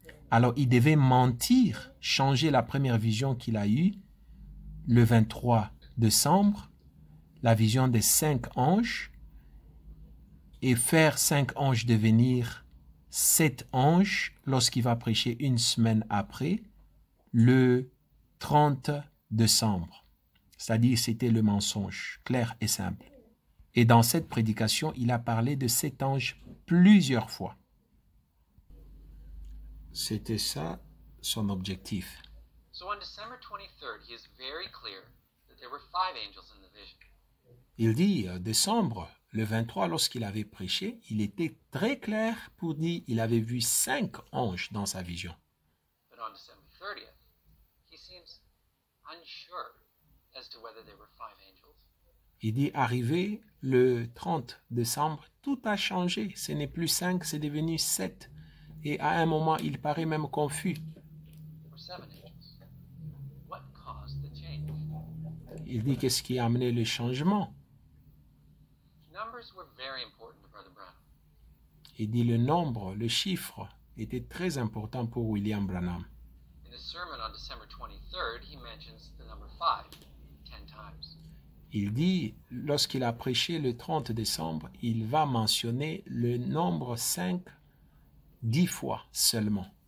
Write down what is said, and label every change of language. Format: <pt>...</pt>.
<fr>Alors, il devait mentir, changer la première vision qu'il a eue le 23 décembre, la vision des 5 anges, et faire 5 anges devenir 7 anges lorsqu'il va prêcher une semaine après, le 30 décembre. C'est-à-dire, c'était le mensonge, clair et simple. Et dans cette prédication, il a parlé de 7 anges plusieurs fois. C'était ça son objectif.</fr> <en>So on December 23rd, he is very clear that there were 5 angels in the vision.</en> <fr>Il dit, décembre, le 23, lorsqu'il avait prêché, il était très clair pour dire qu'il avait vu 5 anges dans sa vision.</fr> <en>But on December 30th, he seems unsure as to whether there were 5 angels.</en> <fr>Il dit, arrivé le 30 décembre, tout a changé. Ce n'est plus 5, c'est devenu 7. Et à un moment, il paraît même confus.</fr> <en>Or 7 angels. What caused the change?</en> <fr>Il dit, qu'est-ce qui a amené le changement?</fr> <en>Numbers were very important to Brother Branham.</en> <fr>Il dit, le nombre, le chiffre, était très important pour William Branham.</fr> <en>In his sermon on December 23rd, he mentions the number 5 10 times.</en> <fr>Il dit, lorsqu'il a prêché le 30 décembre, il va mentionner le nombre 5 10 fois seulement.</fr>